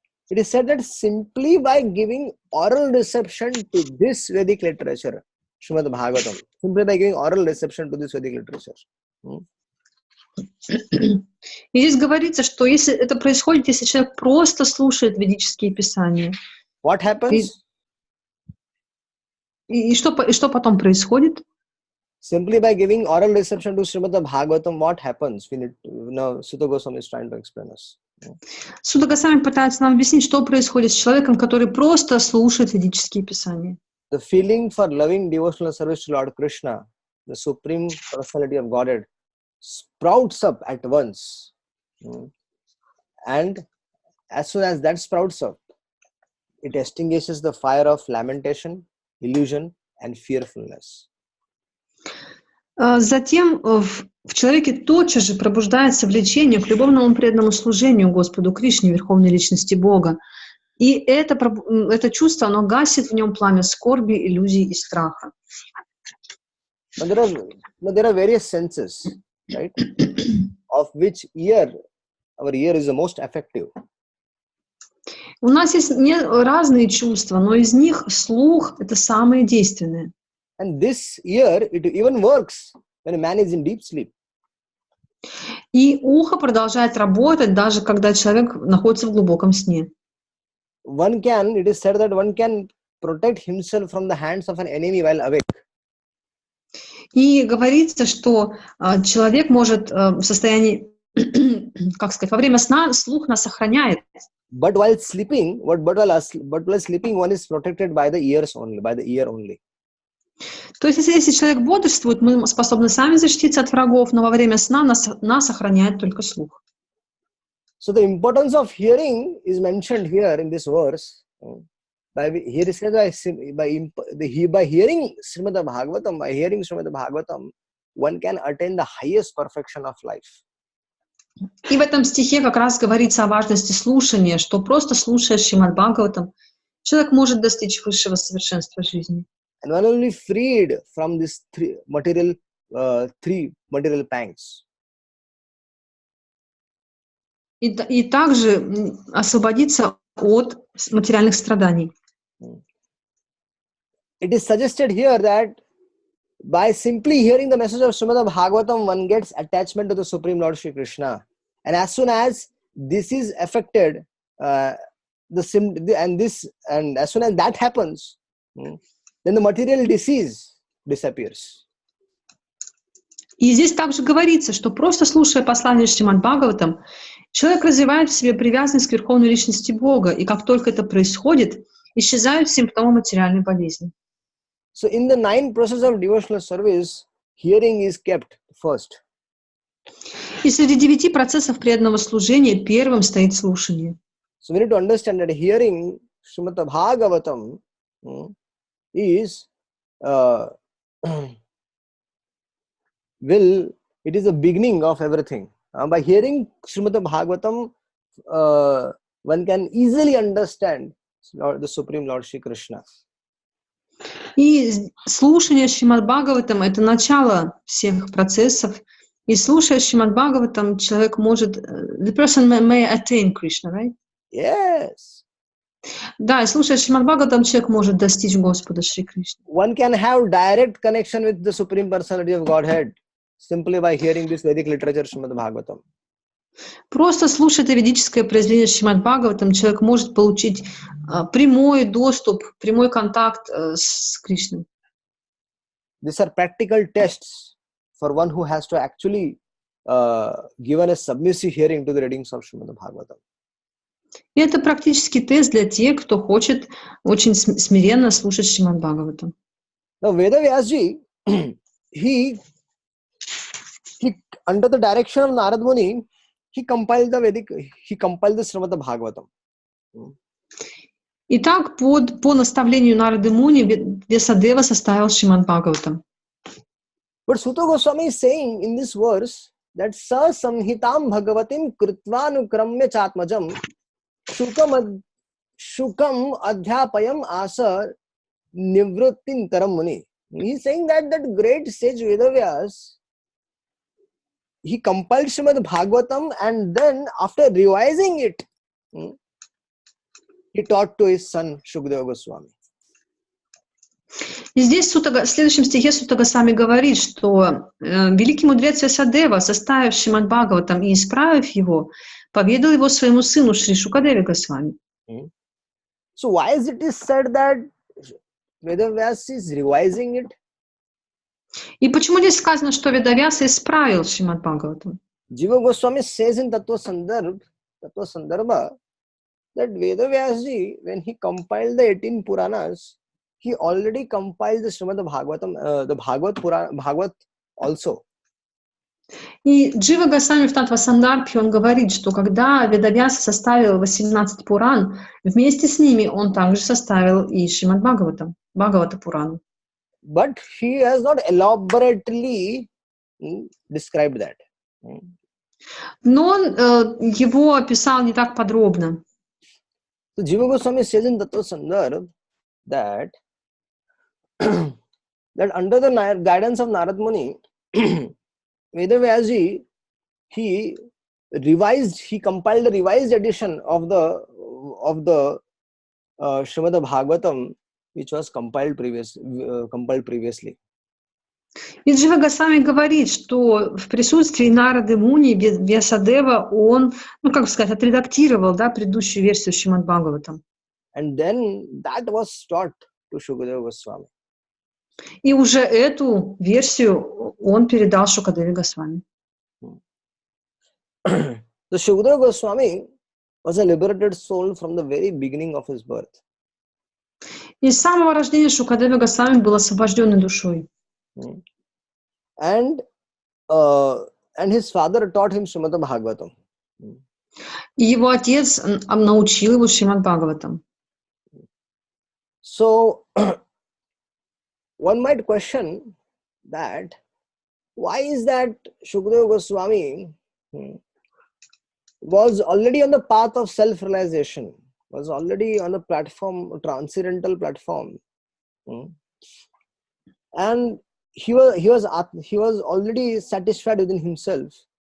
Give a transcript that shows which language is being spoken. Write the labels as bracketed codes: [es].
[en] It is said that simply by giving oral reception to this Vedic literature, Shrimad Bhagavatam, simply by giving oral reception to this Vedic literature. [ru] И здесь говорится, что если это происходит, если человек просто слушает ведические писания. [en] What happens? [ru] И что потом происходит? [en] Simply by giving oral reception to Shrimad Bhagavatam, what happens? Sutta Goswami is trying to explain us. [ru] Сутта Госвами пытается нам объяснить, что происходит с человеком, который просто слушает ведические писания. [en] The feeling for loving devotional service to Lord Krishna, the Supreme Personality of Godhead, sprouts up at once. And as soon as that sprouts up, it extinguishes the fire of lamentation, illusion, and fearfulness. [ru] Затем в человеке тотчас же пробуждается влечение к любовному преданному служению Господу Кришне, Верховной Личности Бога. И это чувство, оно гасит в нем пламя скорби, иллюзий и страха. [en] But there are various senses, right? Of which our ear is the most effective. [ru] У нас есть разные чувства, но из них слух — это самое действенное. [en] And this ear, it even works when a man is in deep sleep. [ru] И ухо продолжает работать, даже когда человек находится в глубоком сне. [en] It is said that one can protect himself from the hands of an enemy while awake. [ru] И говорится, что человек может в состоянии, во время сна слух нас охраняет. [en] But while sleeping, one is protected by the ear only. [ru] То есть, если человек бодрствует, мы способны сами защититься от врагов, но во время сна нас охраняет только слух. [en] So the importance of hearing is mentioned here in this verse. Here it says by hearing Shrimad Bhagavatam, one can attain the highest perfection of life. [ru] И в этом стихе как раз говорится о важности слушания, что просто слушая Шримад Бхагаватам, человек может достичь высшего совершенства жизни. [en] And one will be freed from these three material pangs. [ru] И также освободиться от материальных страданий. [en] It is suggested here that by simply hearing the message of Shrimad Bhagavatam, one gets attachment to the Supreme Lord Shri Krishna. And as soon as this is affected, as soon as that happens, then the material disease disappears. [ru] И здесь также говорится, что просто слушая послание Шримад Бхагаватам, человек развивает в себе привязанность к Верховной Личности Бога, и как только это происходит, исчезают симптомы материальной болезни. [en] So in the 9 process of devotional service, hearing is kept first. [ru] И среди 9 процессов преданного служения первым стоит слушание. [en] So we need to understand that hearing Shrimad Bhagavatam is it is the beginning of everything. By hearing Shrimad Bhagavatam, one can easily understand the Supreme Lord Shri Krishna. [ru] И слушание Шримад Бхагаватам — это начало всех процессов. И слушая Шримад Бхагаватам, человек может... [en] The person may attain Krishna, right? Yes. [ru] Да, и слушая Шримад Бхагаватам, человек может достичь Господа Шри Кришны. [en] One can have direct connection with the Supreme Personality of Godhead simply by hearing this Vedic literature Shrimad Bhagavatam. [ru] Просто слушая это ведическое произведение Шримад Бхагаватам, человек может получить прямой доступ, прямой контакт с Кришной. [en] These are practical tests for one who has to actually given a submissive hearing to the readings of Shrimad Bhagavatam. [ru] И это практический тест для тех, кто хочет очень смиренно слушать Шримад Бхагаватам. [en] Now Veda Vyasji, he under the direction of Narad Muni, he compiled the Shrimad Bhagavatam. [ru] Итак, по наставлению Нарды Муни Весадева составил Шримад Бхагаватам. [en] But Sutta Goswami is saying in this verse that [sa] sa samhitam bhagavatim kritvanu chatmajam shukam adhyapayam asa nivrittin taram muni. [en] He is saying that great sage Vedavyas, he compiled Shrimad Bhagavatam and then after revising it, he taught to his son Shukadeva Goswami. [ru] И здесь в следующем стихе Сутта Госвами говорит, что великий мудрец Весадева, составив Шримад Бхагаватам и исправив его, поведал его своему сыну Шри Шукадеве Госвами. [en] So why is it said that Vedavyas is revising it? [ru] И почему здесь сказано, что Ведавьяса исправил Шримад Бхагаватам? [en] Jiva Goswami says in Tattva Sandarbha that Vedavyasji, when he compiled the 18 Puranas, he already compiled the Shrimad Bhagavatam, the Bhagavat also. [ru] И Джива Госвами в Таттва Сандарбхе он говорит, что когда Ведавьяса составил 18 Пуран, вместе с ними он также составил и Шримад Бхагаватам, Бхагавата Пурану. [en] But he has not elaborately described that. [ru] Но он его описал не так подробно. [en] So Jiva Goswami says in Tattva Sandarbha that under the guidance of Narad Muni, Vedavyasji, he compiled a revised edition of the Shrimad Bhagavatam, which was compiled previously. [ru] И Джива Госвами говорит, что в присутствии Нарады Муни Весадева он, отредактировал, предыдущую версию Шримад Бхагаватам. [en] And then that was taught to Shukadeva Goswami. [ru] И уже эту версию он передал Шукадеве Госвами. [en] So Shukadeva Goswami was a liberated soul from the very beginning of his birth. [ru] И с самого рождения Шукадева Госвами был освобожденной душой. [en] And his father taught him Shrimad Bhagavatam. [ru] И его отец научил его Шримад Бхагаватам. [en] So one might question that why is that Shukadeva Goswami was already on the path of self-realization, was already on the platform, transcendental platform, and he was already satisfied within himself.